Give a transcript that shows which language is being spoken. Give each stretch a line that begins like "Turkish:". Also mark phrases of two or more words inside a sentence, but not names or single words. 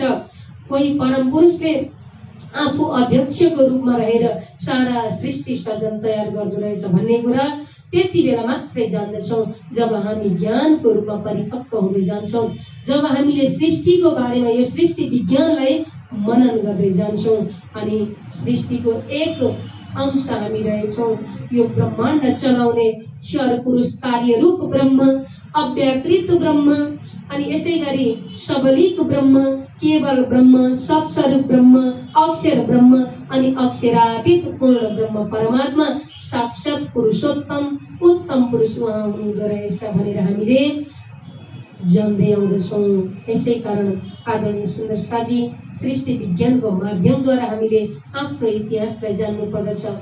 Nepali: कोही परम पुरुषले आफू अध्यक्षको रूपमा रहेर सारा सृष्टि सर्जन तयार गर्दो रहेछ भन्ने कुरा त्यति बेला मात्रै जान्दछौँ जब हामी ज्ञानको रूपमा परिपक्व हुँदै जान्छौँ, जब हामीले सृष्टिको बारेमा यो सृष्टि विज्ञानलाई मनन गर्दै जान्छौँ। अनि सृष्टिको एक अंश हामी रहेछौँ। यो ब्रह्माण्ड चलाउने क्षर पुरुष कार्य रूप ब्रह्म, अव्याकृत ब्रह्म, अनि यसै गरी सबलिक ब्रह्म, केवल ब्रह्म, सत्स्वरूप ब्रह्म, अक्षर ब्रह्म अनि अक्षरातीत पूर्ण ब्रह्म परमात्मा साक्षात पुरुषोत्तम उत्तम पुरुष उहाँ हुनुहुँदो रहेछ भनेर हामीले जान्दै आउँदछौँ। यसै कारण आदरणीय सुन्दर साजी सृष्टि विज्ञानको माध्यमद्वारा हामीले आफ्नो इतिहासलाई जान्नु पर्दछ।